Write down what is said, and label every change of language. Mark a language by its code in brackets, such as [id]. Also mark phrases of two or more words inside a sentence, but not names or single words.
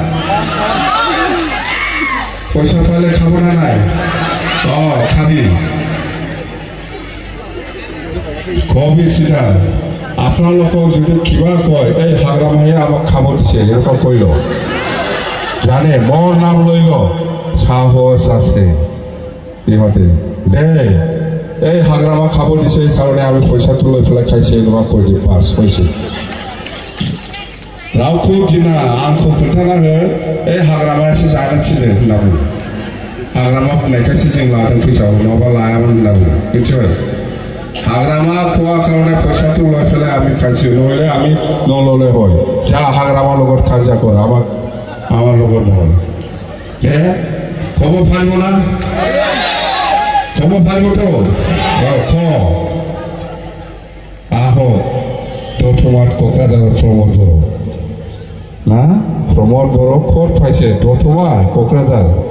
[as] পইচা পালে খাব না নাই খাবি কবি চিধা আপোনালোকক যদি কিবা কয় এই হাগ্ৰামাহে আমাক খাব দিছে এনেকুৱা কৈ ল জানে মোৰ নাম লৈ ল সাহস আছে ইহঁতে দেই এই হাগ্ৰামা খাব দিছে সেইকাৰণে আমি পইচাটো লৈ পেলাই খাইছে এনেকুৱা কৈ দিম পাছ হৈছে [brx] रावखौ गिना आंखौ खोन्थाना हो हाग्रामायासो जानो थिनो होनना बुङो हाग्रामा होनायखायसो जों लादों फैसाखौ नङाबा लायामोन होनना बुङो मिथिबाय हाग्रामा खहा खालामनाय [as] फैसाটো লৈ পেলাই আমি খাইছো নহ'লে আমি নল'লে হয় যা হাগ্ৰামাৰ লগত কাজিয়া কৰ আমাৰ লগত নহয় ক'ব পাৰিব না ক'ব পাৰিবতো ক আহক দতমাত কোকৰাঝাৰত প্ৰমোদ বড়ো না প্ৰমোদ বড়ো ক'ত পাইছে দতমা কোকৰাঝাৰ